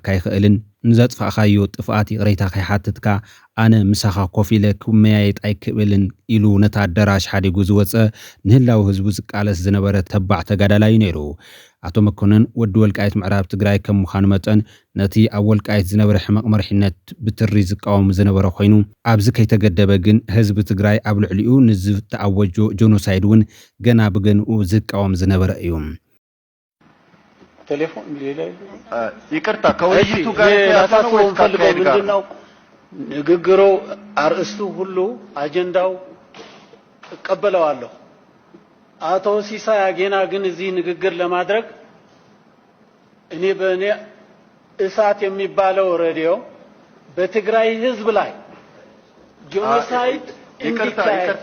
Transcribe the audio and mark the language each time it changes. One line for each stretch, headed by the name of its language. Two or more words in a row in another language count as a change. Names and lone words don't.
Tigrinya: ይኽእልን ንዘጥፋእኻዮ ጥፍኣት ይቕሬታ ከይሓትትካ ኣነ ምሳኻ ኮፍ ኢለ ክመያየጥ ኣይክእልን ኢሉ ነታ ኣዳራሽ ሓዲጉ ዝወፀ ንህላዊ ህዝቡ ዝቃለስ ዝነበረ ተባዕ ተጋዳላይ ነይሩ። ኣቶ መኮነን ወዲ ወልቃይት ምዕራብ ትግራይ ከም ምዃኑ መጠን ነቲ ኣብ ወልቃይት ዝነበረ ሕማቕ መሪሕነት ብትሪ ዝቃወም ዝነበረ ኮይኑ ኣብዚ ከይተገደበ ግን ህዝቢ ትግራይ ኣብ ልዕሊኡ ንዝተኣወጆ ጀኖሳይድ እውን ገና ብገንኡ ዝቃወም ዝነበረ እዩ።
Amharic: ቴሌፎን ይቅርታ ከውይይቱ ጋር ያሳተው ፈልገው ምንድነው ንግግሩ አርእስቱ ሁሉ አጀንዳው እቀበለዋለሁ። አቶ ሲሳይ አጌና ግን እዚህ ንግግር ለማድረግ እኔ በእኔ እሳት የሚባለው ሬዲዮ በትግራይ ህዝብ ላይ ጄኖሳይድ እንዲካሄድ